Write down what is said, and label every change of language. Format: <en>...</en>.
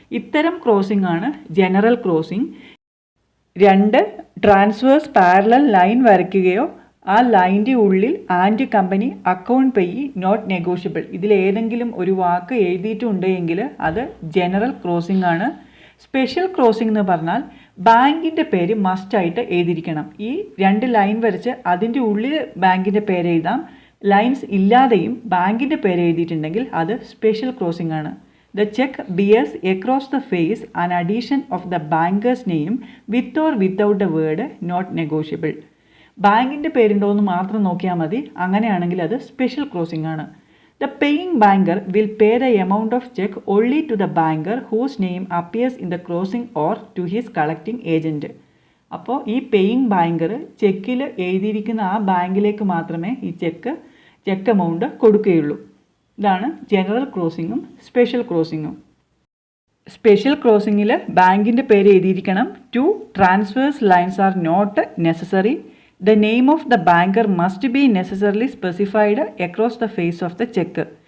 <ml>ഇത്തരം ക്രോസിംഗ് ആണ് general crossing. 2 transverse parallel line വരയ്ക്കുകയോ ആ ലൈൻ്റെ ഉള്ളിൽ and company, account payee, not negotiable ഇതിലേതെങ്കിലും ഒരു വാക്ക് എഴുതിയിട്ടുണ്ടെങ്കിൽ അത് ജനറൽ ക്രോസിംഗ് ആണ്. സ്പെഷ്യൽ ക്രോസിംഗ് എന്ന് പറഞ്ഞാൽ ബാങ്കിൻ്റെ പേര് മസ്റ്റായിട്ട് എഴുതിയിരിക്കണം. ഈ 2 ലൈൻ വരച്ച് അതിൻ്റെ ഉള്ളിൽ ബാങ്കിൻ്റെ പേര് എഴുതാം. ലൈൻസ് ഇല്ലാതെയും ബാങ്കിൻ്റെ പേര് എഴുതിയിട്ടുണ്ടെങ്കിൽ അത് സ്പെഷ്യൽ ക്രോസിംഗ് ആണ്.</ml> <en>The check bears across the face an addition of the banker's name with or without the word not negotiable.</en> <ml>ബാങ്കിൻ്റെ പേരുണ്ടോ എന്ന് മാത്രം നോക്കിയാൽ മതി. അങ്ങനെയാണെങ്കിൽ അത് സ്പെഷ്യൽ ക്രോസിംഗ് ആണ്.</ml> <en>The paying banker will pay the amount of check only to the banker whose name appears in the crossing or to his collecting agent.</en> <ml>അപ്പോൾ ഈ പേയിങ് ബാങ്കർ ചെക്കിൽ എഴുതിയിരിക്കുന്ന ആ ബാങ്കിലേക്ക് മാത്രമേ ഈ ചെക്ക് എമൗണ്ട് കൊടുക്കുകയുള്ളൂ. ഇതാണ് ജനറൽ ക്രോസിങ്ങും സ്പെഷ്യൽ ക്രോസിങ്ങും. സ്പെഷ്യൽ ക്രോസിങ്ങിൽ ബാങ്കിൻ്റെ പേര് എഴുതിയിരിക്കണം.</ml> <en>2 transverse lines are not necessary. The name of the banker must be necessarily specified across the face of the cheque.</en>